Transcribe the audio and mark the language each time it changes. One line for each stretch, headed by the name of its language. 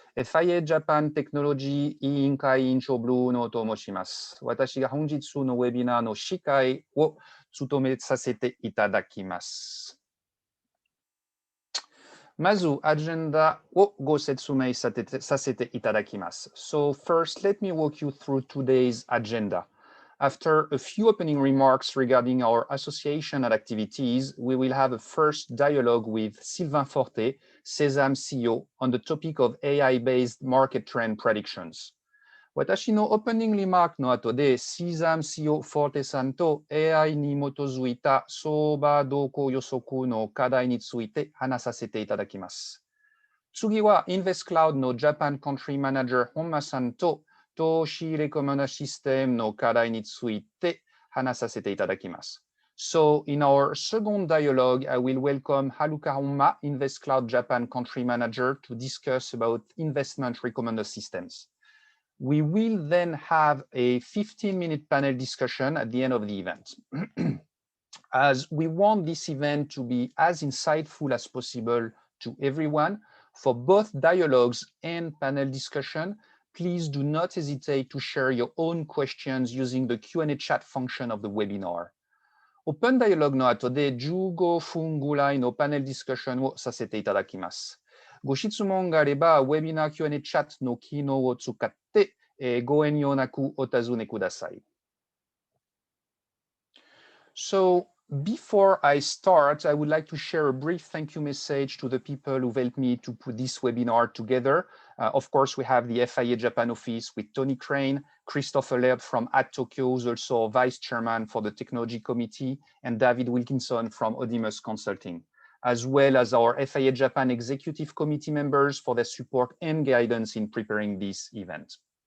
Japanese: FIA Japan テクノロジー委員会委員長ブルーノと申します。私が本日のウェビナーの司会を務めさせていただきます。まず、アジェンダをご説明させていただきます。
English: So first, let me walk you through today's agenda. After a few opening remarks regarding our association and activities, we will have a first dialogue with Sylvain Forté, SESAMm CEO, on the topic of AI-based market trend predictions.
Japanese: 私のオープニングリマークの後で、SESAMm CEO フォーテさんと AI に基づいた相場動向予測の課題について話させていただきます。次は InvestCloud の Japan Country Manager 本間さんと投資レコメンダシステムの課題について話させていただきます。
English: So, in our second dialogue, I will welcome Haruka Homma, InvestCloud Japan Country Manager, to discuss about investment recommender systems. We will then have a 15-minute panel discussion at the end of the event. As we want this event to be as insightful as possible to everyone, for both dialogues and panel discussion, please do not hesitate to share your own questions using the Q&A chat function of the webinar.
Japanese: オープンダイアログの後で15分ぐらいのパネルディスカッションをさせていただきます。ご質問があれば、ウェビナー Q&A チャットの機能を使って、ご遠慮なくお尋ねください。
English: So, before I start, I would like to share a brief thank you message to the people who've helped me to put this webinar together. Of course, we have the FIA Japan office with Tony Crane, Christopher Laird from Tokyo, who's also vice chairman for the technology committee, and David Wilkinson from Odimus Consulting, as well as our FIA Japan executive committee members for their support and guidance in preparing this event.